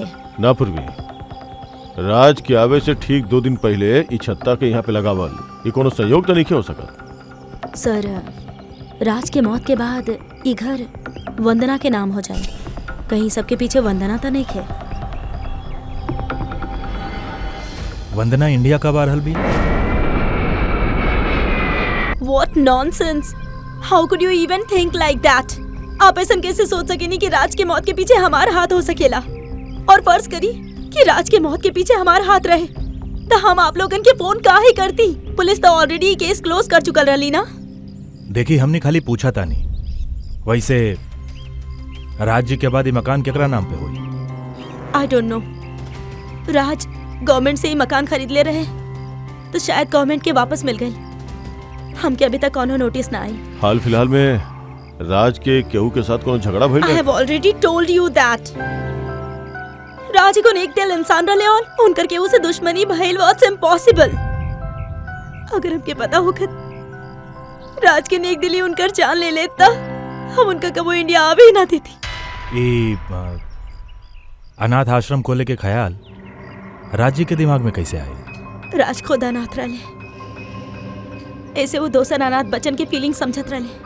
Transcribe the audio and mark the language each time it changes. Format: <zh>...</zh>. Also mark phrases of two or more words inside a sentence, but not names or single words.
<bho>ना पूर्वी, राज के आवे से ठीक 2 दिन पहले ई छत्ता के यहाँ पे लगावल, ये कोनो संयोग तो नहीं हो सका? सर, राज के मौत के बाद ये घर वंदना के नाम हो जाए, कहीं सबके पीछे वंदना तो नहीं खे? वंदना इंडिया कब आ रहल भी?</bho> <en>What nonsense! How could you even think like that?</en> <bho>आप ऐसा कैसे सोच सके नहीं कि राज के मौत के पीछे हमारा हाथ हो सकेला? और फर्ज करी कि राज के मौत के पीछे हमारा हाथ रहे, तो हम आप लोगन के फोन काहे करती? पुलिस तो ऑलरेडी केस क्लोज कर चुकल रही ना। देखी, हमने खाली पूछा था नहीं। वैसे राज जी के बाद ये मकान केकरा नाम पे हुई?</bho> <en>I don't know.</en> <bho>राज गवर्नमेंट से ही मकान खरीद ले रहे, तो शायद गवर्नमेंट के वापस मिल गए। हमके अभी तक कोनो नोटिस ना आई। हाल फिलहाल में राज के केहू के साथ कोनो झगड़ा भइल?</bho> <en>I have already told you that.</en> <bho>राज को एक दिल इंसान रहे और उनकर केहू से दुश्मनी भइल</bho> <en>was impossible.</en> <bho>अगर हमके पता होखत राज के नेक दिली उनकर जान ले लेता, हम उनका कबो इंडिया आवे ही ना देती। ये अनाथ आश्रम खोले के ख्याल राज जी के दिमाग में कैसे आए? राज खुद अनाथ रहे, ऐसे वो दोसर अनाथ बच्चन के फीलिंग समझत रहे।</bho>